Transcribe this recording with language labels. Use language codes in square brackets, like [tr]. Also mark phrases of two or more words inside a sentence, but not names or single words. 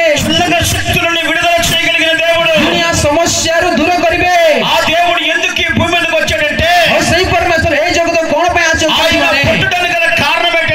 [te] చిన్నగా శక్తులను విడుదల చేయగలిగిన దేవుడు [or] ଦୁନିଆ ସମସ୍ୟାରୁ ଦୂର କରିବେ [te] ఆ దేవుడు ఎందుకు ఈ భూమి మీదకి వచ్చాడంటే [or] ଆଉ ସେଇ ପରମେଶ୍ୱର ଏ ଜଗତ କଣ ପାଇଁ ଆସିଛନ୍ତି [te] ఆయన [or] ମାନେ [te] పుట్టడానికి గల కారణం